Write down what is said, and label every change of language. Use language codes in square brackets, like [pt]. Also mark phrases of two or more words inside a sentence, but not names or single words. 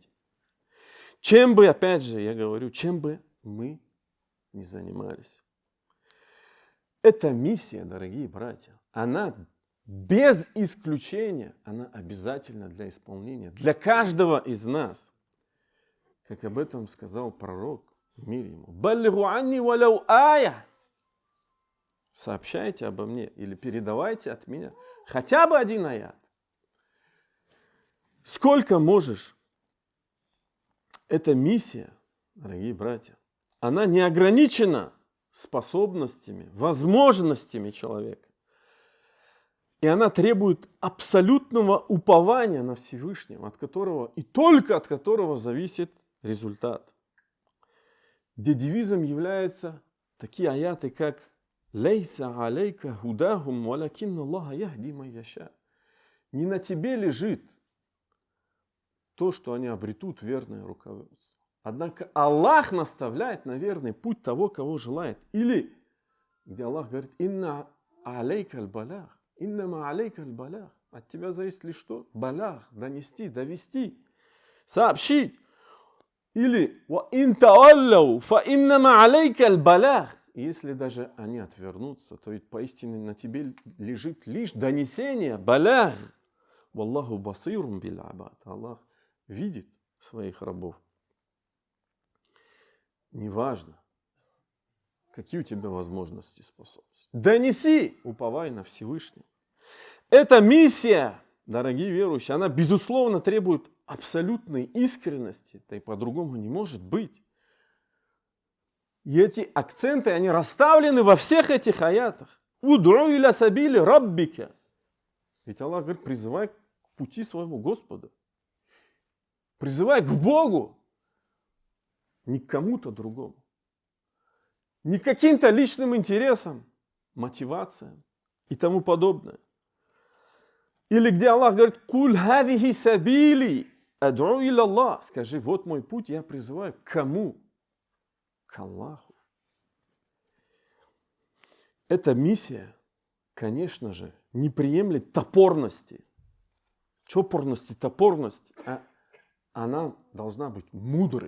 [ru] Чем бы, опять же, я говорю, чем бы мы ни занимались. Эта миссия, дорогие братья, она без исключения, она обязательна для исполнения, для каждого из нас. Как об этом сказал пророк, мир ему. [ar] «بلغوا عني ولو آية». [ru] Сообщайте обо мне или передавайте от меня хотя бы один аят. Сколько можешь? Эта миссия, дорогие братья, она не ограничена способностями, возможностями человека. И она требует абсолютного упования на Всевышнего, от которого и только от которого зависит результат. Где девизом являются такие аяты, как [ar] «ليس عليك هداهم ولكن الله يهدي من يشاء». [ru] Не на тебе лежит то, что они обретут верное руководство. Однако Аллах наставляет на верный путь того, кого желает. Или, где Аллах говорит: [ar] «إن عليك البلاغ». «إنما عليك البلاغ». [ru] От тебя зависит лишь что? Балях, донести, довести, сообщить. [ar] Или «وإن تولوا فإنما عليك البلاغ». [ru] Если даже они отвернутся, то ведь поистине на тебе лежит лишь донесение, балях. [ar] والله بصير بالعباد. [ru] Аллах видит своих рабов. Неважно, какие у тебя возможности и способности. Донеси, уповай на Всевышнего. Эта миссия, дорогие верующие, она безусловно требует абсолютной искренности, да и по-другому не может быть. И эти акценты, они расставлены во всех этих аятах. [ar] «ادع إلى سبيل ربك». [ru] Ведь Аллах говорит, призывай к пути своего Господа. Призывай к Богу. Не к кому-то другому. Не к каким-то личным интересам, мотивациям и тому подобное. Или где Аллах говорит, [ar] «قل هذه سبيلي أدعو إلى الله». [ru] Скажи, вот мой путь, я призываю к кому? К Аллаху. Эта миссия, конечно же, не приемлет топорности, чопорности, топорности, а она должна быть мудрой.